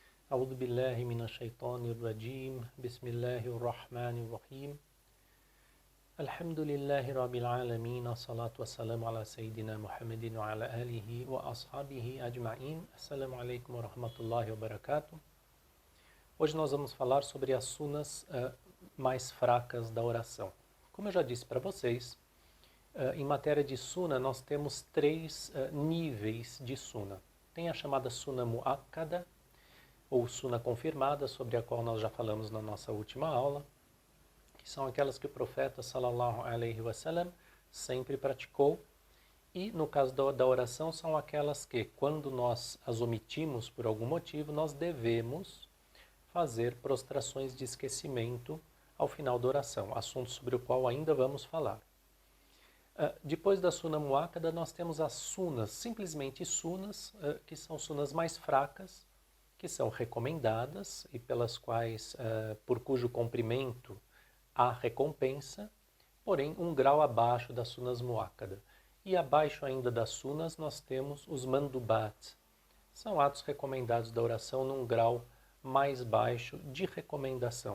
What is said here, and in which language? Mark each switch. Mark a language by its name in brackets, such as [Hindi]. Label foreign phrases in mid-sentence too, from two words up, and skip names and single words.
[Arabic] أعوذ بالله من الشيطان الرجيم بسم الله الرحمن الرحيم الحمد لله رب العالمين الصلاة والسلام على سيدنا محمد وعلى آله وأصحابه أجمعين السلام عليكم ورحمة الله وبركاته. [Portuguese] Hoje nós vamos falar sobre as sunas mais fracas da oração. Como eu já disse para vocês, em matéria de suna nós temos três níveis de suna. Tem a chamada suna muakkada, ou suna confirmada, sobre a qual nós já falamos na nossa última aula, que são aquelas que o profeta [Arabic] صلى الله عليه وسلم [Portuguese] sempre praticou, e no caso da oração são aquelas que, quando nós as omitimos por algum motivo, nós devemos fazer prostrações de esquecimento ao final da oração, assunto sobre o qual ainda vamos falar. Depois da suna muakkada nós temos as sunas, simplesmente sunas, que são sunas mais fracas, que são recomendadas e pelas quais, por cujo cumprimento há recompensa, porém um grau abaixo das sunas muakkada. E abaixo ainda das sunas nós temos os mandubat, são atos recomendados da oração num grau mais baixo de recomendação.